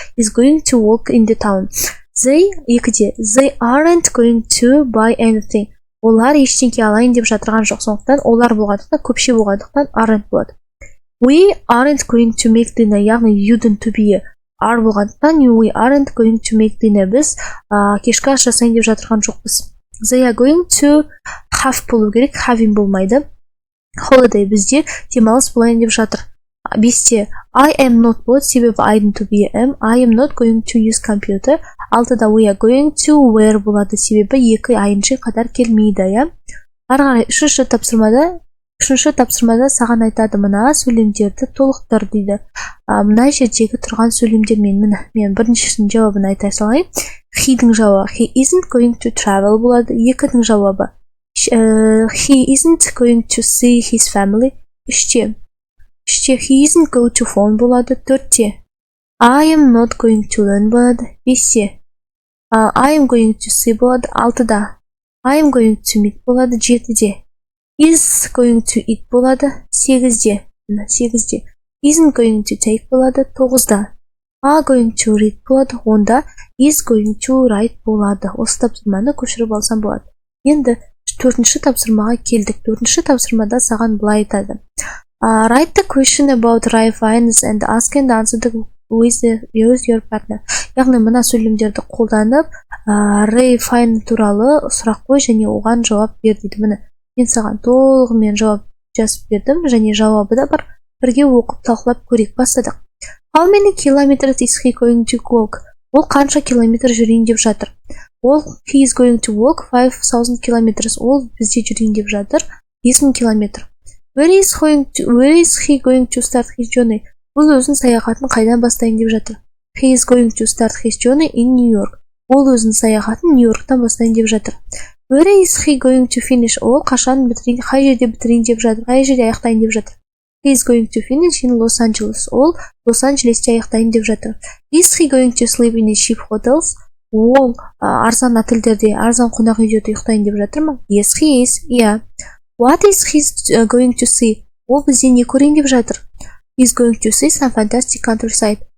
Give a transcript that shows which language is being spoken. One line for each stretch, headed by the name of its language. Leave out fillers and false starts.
English: Is going to walk in the town. They aren't going to buy anything.
Kazakh: Олар ештеңке алайын деп жатырған жоқ, сондықтан олар болғандықтан, көпше болғандықтан aren't болады.
English: We aren't going to make dinner,
Kazakh: яғни
English: you'dn't to be are
Kazakh: болғандықтан
English: we aren't going to make dinner.
Kazakh: Біз кешкі ас жасайын деп жатырған жоқпыз.
English: They are going to have
Kazakh: болу керек,
English: having
Kazakh: болмайды. Holiday бізде демалыс болайын деп жатыр. Бесте
English: I am not
Kazakh: болады, себебі
English: I'dn't to be am. I am not going to use computer.
Kazakh: Алтыда
English: we are going to wear
Kazakh: болады, себебі екі айыншы қатар келмейді, иә. Ары қарай үшінші тапсырмада саған айтады, мына сөйлемдерді толықтыр дейді. Мына жердегі тұрған сөйлемдермен мен біріншісінің жауабын айта салайын.
English: He-дің жауабы he isn't going to travel
Kazakh: болады. Екінің жауабы
English: he isn't going to see his family.
Kazakh: Үште
English: he isn't go to phone
Kazakh: болады. Төртте
English: I am not going to learn
Kazakh: болады. Бесте
English: I am going to see
Kazakh: болады. Алтыда
English: I am going to meet
Kazakh: болады. Жетіде
English: is going to eat
Kazakh: болады. Сегізде
English: isn't going to take
Kazakh: болады. Тоғызда
English: are going to read
Kazakh: болады. Онда
English: is going to write
Kazakh: болады. Осы тапсырманы көшіріп алсам болады. Енді төртінші тапсырмаға келдік. Төртінші тапсырмада саған былай айтады.
English: Write the question about Ray finance and ask and answer with your partner.
Kazakh: Яғни мына сөйлемдерді қолданып, Ray Fine туралы сұрақ қой және оған жауап бер дейді. Міне мен саған толығымен жауап жазып бердім және жауабы да бар. Бірге оқып талқылап көрейік. Бастадық.
English: How many kilometers is he going to walk?
Kazakh: Ол қанша километр жүрейін деп жатыр? Ол
English: he is going to walk 5000 kilometers.
Kazakh: Ол бізде жүрейін деп жатыр 5000 километр.
English: Where is he going to start his journey?
Kazakh: Ол өзінің саяхатын қайдан бастайын деп жатыр?
English: He is going to start his journey in New York.
Kazakh: Ол өзінің саяхатын Нью-Йорктан бастайын деп жатыр.
English: Where is he going to finish?
Kazakh: Ол қашан бітірейін, қай жерде бітірейін деп жатыр? Қай жерде аяқтайын деп жатыр?
English: He is going to finish in Los Angeles.
Kazakh: Ол Лос-Анджелесте аяқтайын деп жатыр.
English: Is he going to sleep in a cheap hotels?
Kazakh: Ол арзан отельдерде, арзан қонақ үйлерде ұйықтайын деп жатыр ма?
English: Yes, he is. Yeah. What is he going to see?
Kazakh: Ол бізде не көрейін деп жатыр?
English: He's going to see some fantastic countryside.